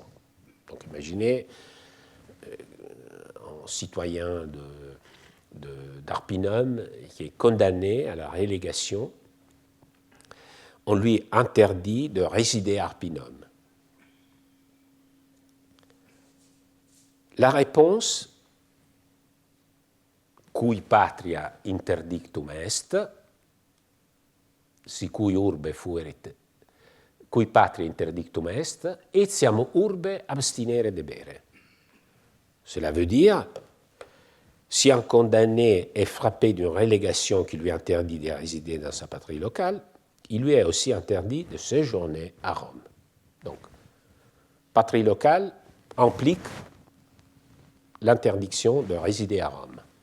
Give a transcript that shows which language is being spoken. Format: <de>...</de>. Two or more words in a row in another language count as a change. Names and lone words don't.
<fr>Donc imaginez un citoyen d'Arpinum qui est condamné à la relégation, on lui interdit de résider à Arpinum. La réponse,</fr> <la>cui patria interdictum est, sicui urbe fuerit, cui patria interdictum est, etiam urbe abstinere debere.</la> <fr>Cela veut dire, si un condamné est frappé d'une relégation qui lui interdit de résider dans sa patrie locale, il lui est aussi interdit de séjourner à Rome. Donc, patrie locale implique l'interdiction de résider à Rome.</fr>